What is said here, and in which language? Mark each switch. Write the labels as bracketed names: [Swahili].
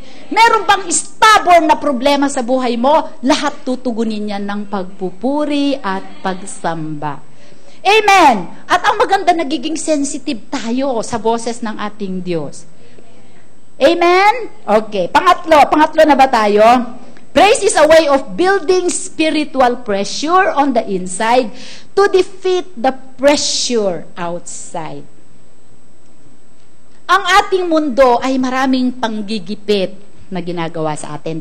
[Filipino] Meron bang stubborn na problema sa buhay mo? Lahat tutugunin niya ng pagpupuri at pagsamba. Amen! At ang maganda, nagiging sensitive tayo sa boses ng ating Diyos. Amen? Okay. Pangatlo na ba tayo? [English] Praise is a way of building spiritual pressure on the inside to defeat the pressure outside. [Filipino] Ang ating mundo ay maraming panggigipit na ginagawa sa atin.